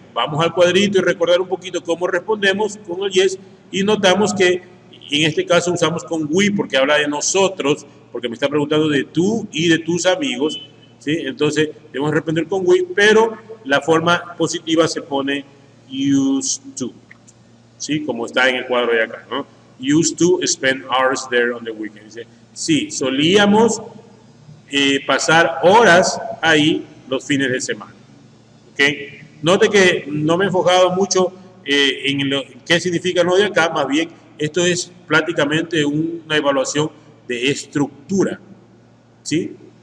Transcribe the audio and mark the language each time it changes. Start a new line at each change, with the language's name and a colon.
Spanish: Vamos al cuadrito y recordar un poquito cómo respondemos con el yes, y notamos que en este caso usamos con we porque habla de nosotros, porque me está preguntando de tú y de tus amigos, ¿sí? Entonces debemos responder con we, pero la forma positiva se pone used to, ¿sí? Como está en el cuadro de acá, ¿no?
English: Used to spend hours there on the weekend.
Spanish: Dice, sí, solíamos pasar horas ahí los fines de semana. ¿Okay? Note que no me he enfocado mucho en qué significa lo de acá, más bien esto es prácticamente una evaluación de estructura, ¿sí?